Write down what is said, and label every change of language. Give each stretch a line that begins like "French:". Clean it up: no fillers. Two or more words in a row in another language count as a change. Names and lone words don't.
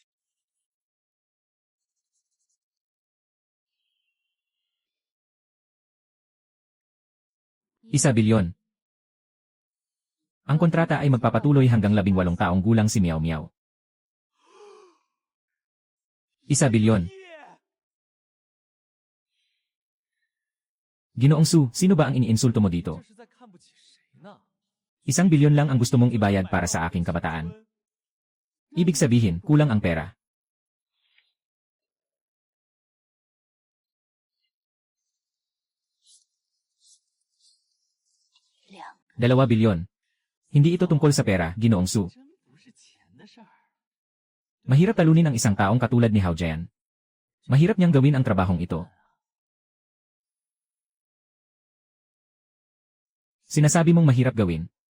Filipino: ₱1 bilyon. Ang kontrata ay magpapatuloy hanggang 18 taong gulang si Meow Meow. ₱1 bilyon. Ginoong Su, sino ba ang iniinsulto mo dito?
Chinese: 这是在看不起谁呢？
Filipino: 1 bilyon lang ang gusto mong ibayad para sa aking kabataan. Ibig sabihin, kulang ang pera. ₱2 bilyon. Hindi ito tungkol sa pera, Ginoong Su.
Chinese: 真不是钱的事儿。
Filipino: Mahirap talunin ang isang taong katulad ni Hao Jian. Mahirap niyang gawin ang trabahong ito. Sinasabi mong mahirap gawin.